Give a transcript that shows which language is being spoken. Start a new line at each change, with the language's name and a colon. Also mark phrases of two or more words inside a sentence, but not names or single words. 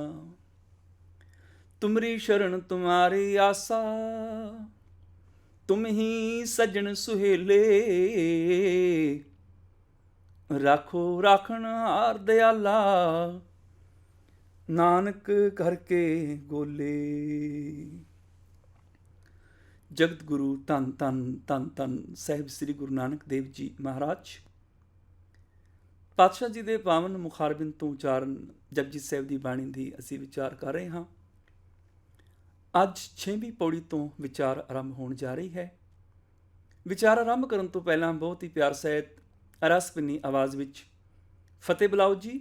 Punjabi: ਤੁਮਰੀ ਸ਼ਰਣ ਤੁਮ੍ਹਾਰੀ ਆਸਾ, ਤੁਮ ਹੀ ਸਜਨ ਸੁਹੇਲੇ। ਰਾਖੋ ਰਾਖਣ ਹਾਰ ਦਇਆਲਾ, ਨਾਨਕ ਕਰਕੇ ਗੋਲੇ। ਜਗਤ ਗੁਰੂ ਧੰਨ ਧੰਨ ਧੰਨ ਧੰਨ ਸਾਹਿਬ ਸ੍ਰੀ ਗੁਰੂ ਨਾਨਕ ਦੇਵ ਜੀ ਮਹਾਰਾਜ ਪਾਤਸ਼ਾਹ ਜੀ ਦੇ ਪਾਵਨ ਮੁਖਾਰਬਿੰਦ ਤੋਂ ਉਚਾਰਨ ਜਪਜੀ ਸਾਹਿਬ ਦੀ ਬਾਣੀ ਦੀ ਅਸੀਂ ਵਿਚਾਰ ਕਰ ਰਹੇ ਹਾਂ। ਅੱਜ 6ਵੀਂ ਪੌੜੀ ਤੋਂ ਵਿਚਾਰ ਆਰੰਭ ਹੋਣ ਜਾ ਰਹੀ ਹੈ। ਵਿਚਾਰ ਆਰੰਭ ਕਰਨ ਤੋਂ ਪਹਿਲਾਂ ਬਹੁਤ ਹੀ ਪਿਆਰ ਸਹਿਤ ਰਸ ਭਿੰਨੀ ਆਵਾਜ਼ ਵਿੱਚ ਫਤਿਹ ਬੁਲਾਓ ਜੀ।